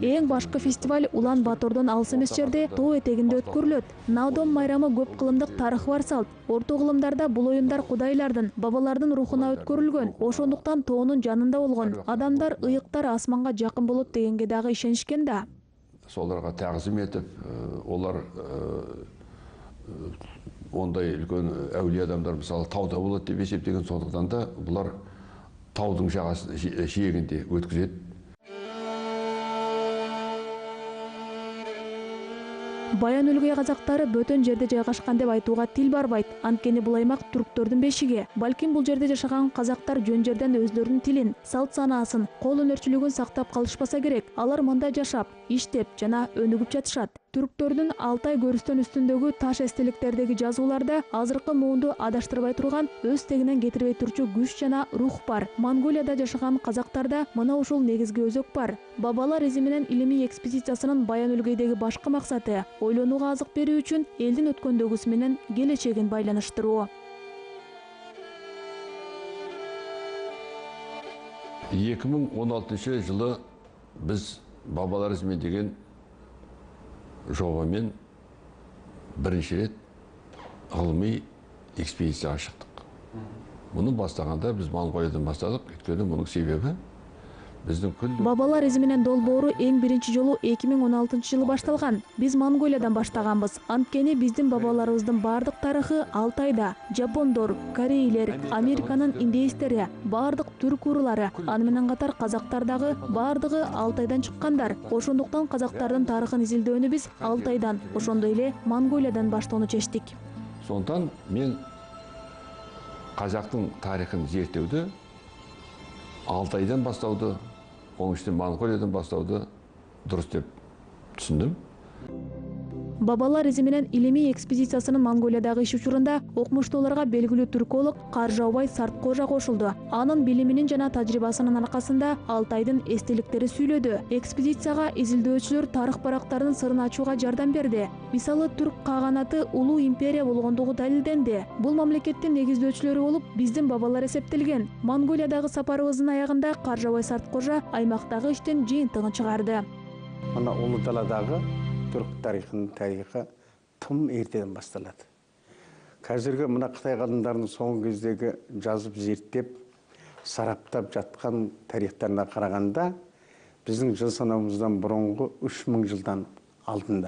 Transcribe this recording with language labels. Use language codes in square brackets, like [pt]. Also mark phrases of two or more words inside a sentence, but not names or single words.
[ky] Эң башкы фестиваль Улан-Батордон алыс эмес жерде, тоо этегинде өткөрүлөт. Наадом майрамы көп кылымдык тарыхы бар салт. Орто кылымдарда бул оюндар кудайлардын, бабалардын рухуна өткөрүлгөн. Ошондуктан тоонун жанында болгон адамдар ыйыктар асманга жакын болот дегенге дагы ишенишкен да. [kk] Соларга тагзим этип, олар ондай үлкен әулие адамдар мысалы тауда болады деп есептеген, сондықтан да бұлар таудың жиегінде өткізеді. [ky] Баян өлгөй казактары бөтөн жерде жайгашкан деп айтууга тил барбайт. Анткени бул аймак түрктөрдүн бешиги. Балким бул жерде жашаган казактар жөн жерден өздөрүнүн тилин, салт-санаасын, кол өнөрчүлүгүн сактап калышпаса керек. Алар мында жашап, иштеп жана өнүгүп жатышат. Түрктөрдүн Алтай көрүстөн үстүндөгү таш эстеликтердеги жазууларда азыркы муунду адаштырбай турган, өз тегинен кетирбей турчу күч жана рух бар. Монголияда жашаган казактарда мына ушул негизги өзөк бар. Бабалар изи менен илимий экспедициясынын Баян өлгөйдөгү башкы максаты ойлонууга азык берүү үчүн элдин өткөндөгүсү менен келечегин байланыштыруу. [kk] 2016 жылы біз бабалар ізімен деген жобамен бірінші рет ғылыми экспедицияға шықтық. Мұны бастағанда біз Монголиядан бастадық, өйткені мұның себебі біздің күлді. [ky] Бабалар изи менен долбоору эң биринчи жолу 2016 жылы башталган. Биз Монголиядан баштаганбыз. Анткени биздин бабаларыбыздын бардык тарыхы Алтайда. Жапондор, корейлер, Американын индейстери, бардык түрк уруулары, аны менен катар казактар дагы бардыгы Алтайдан чыккандар. Ошондуктан казактардын тарыхын изилдөөнү биз Алтайдан, ошондой эле Монголиядан баштоону чечтик. [kk] Сондықтан мен қазақтың тарихын зерттеуді Алтайдан бастауды Оның ішінде Монголиядан бастауды дұрыс деп түсіндім. [ky] Бабалар изи менен илимий экспедициясынын Монголиядагы иш учурунда окумуштууларга белгилүү түрколог Каржаубай Сарткожа кошулду. Анын билиминин жана тажрыйбасынын аркасында Алтайдын эстеликтери сүйлөдү. Экспедицияга изилдөөчүлөр тарых барактарынын сырын ачууга жардам берди. Мисалы, түрк кааганаты улуу империя болгондугу далилденди. Бул мамлекеттин негиздөөчүлөрү болуп биздин бабалар эсептелген. Монголиядагы сапарыбыздын аягында Каржаубай Сарткожа аймактагы иштин жыйынтыгын чыгарды. [kk] Мына улуу даладагы түрк тарихының тарихы тым ертеден басталады. Қазіргі мына Қытай ғалымдарының соңғы кездегі жазып зерттеп, сараптап жатқан тарихтарына қарағанда, біздің жыл санауымыздан бұрынғы 3000 жылдан алдында.